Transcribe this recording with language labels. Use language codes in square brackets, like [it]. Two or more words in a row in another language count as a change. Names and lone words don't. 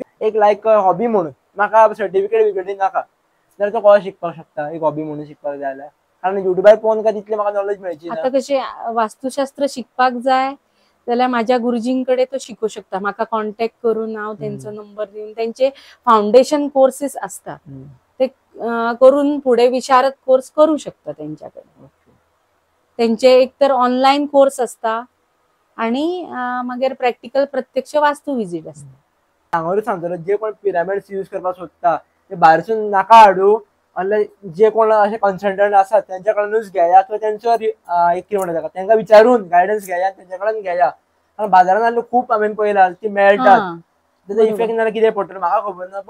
[kok] एक लायक हॉबी म्हणून म्हाका सर्टिफिकेट बिकेटी नाका जाल्यार तो कसो शिकपाक शकता. एक हॉबी म्हणून शिकपाक जाय जाल्यार कारण युट्यूबार पळोवन काय तितले म्हाका नॉलेज मेळची ना. आता कशे वास्तुशास्त्र शिकपाक जाय जाल्यार माझ्या गुरुजींकडे तो शिकू शकता. म्हाका कॉन्टॅक्ट करून हांव तेंचो नंबर दिवन तेंचे [en] foundation courses [kok] असतात ते करून पुढे विशारद कोर्स करू शकता तेंच्याकडे. तेंचे एक तर [en] online course [kok] असता आणि मागीर प्रॅक्टिकल प्रत्यक्ष वास्तू विजिट असता. हांगारूच सांगतलो जे कोण [en] pyramids use [kok] करपाक सोदता ते भायरसून नाका हाडू. जे कोण असे कन्सल्टंट असतात त्यांच्याकडूनच घेया किंवा त्यांचो एक कितें म्हणटा ताका विचारून गायडन्स घेया त्यांच्या कडून घेया. कारण बाजारात आले खूप हांवें पळयला ती मेळटात. त्याचा इफेक्ट नाल्यार कितें पडटलो म्हाका खबर ना.